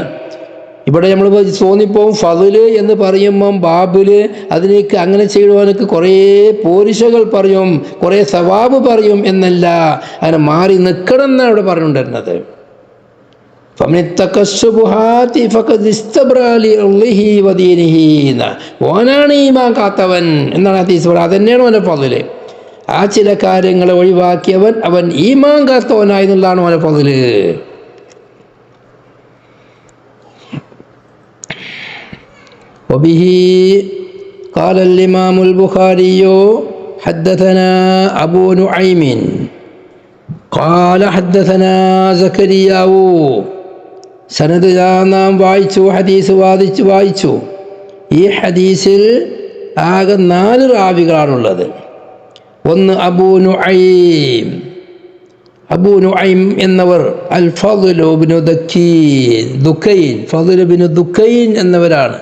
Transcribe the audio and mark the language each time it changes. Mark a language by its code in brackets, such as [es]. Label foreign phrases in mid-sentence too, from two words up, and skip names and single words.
[ml] ഇവിടെ നമ്മൾ തോന്നിപ്പോവും ഫളില് എന്ന് പറയുമ്പം ബാബില് അതിനേക്ക് അങ്ങനെ ചെയ്യുവാനൊക്കെ കുറേ പോരിശകൾ പറയും, കുറേ സവാബ് പറയും എന്നല്ല, അങ്ങനെ മാറി നിൽക്കണം എന്നാണ് ഇവിടെ പറഞ്ഞുകൊണ്ടിരുന്നത്. ഓനാണ് ഈമാൻ കാത്തവൻ എന്നാണ് ഹദീസ്. അതന്നെയാണ് അവൻ്റെ ഫളില്. ആ ചില കാര്യങ്ങളെ ഒഴിവാക്കിയവൻ അവൻ ഈമാൻ കാത്തവനായി എന്നുള്ളതാണ് അവൻ്റെ ഫളില്. [ar] وبه قال الإمام البخاري حدثنا أبو نعيم قال حدثنا زكريا. [ml] സനദ് നാം വായിച്ചു, ഹദീസ് വായിച്ചു. ഈ ഹദീസിൽ ആകെ 4 റാവികളാണുള്ളത്. ഒന്ന് അബൂ നുഐം എന്നവർ, അൽ ഫള് ഇബ്നു ദുക്കൈൻ, ഫള് ഇബ്നു ദുക്കൈൻ എന്നവരാണ്.